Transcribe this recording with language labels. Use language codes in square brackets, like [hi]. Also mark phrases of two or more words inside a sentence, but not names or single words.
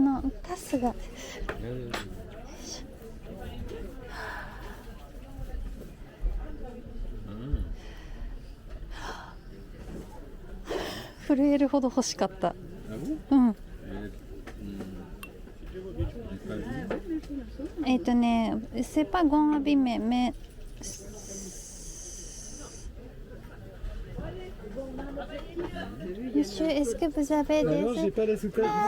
[ja] タスが 震えるほど欲しかった。 [fr] Ah bon? [ja] うん。 [fr] Pas vu. C'est pas grand abîmé, mais Monsieur, est-ce que vous avez des... non, j'ai pas la sous-tête. Ah,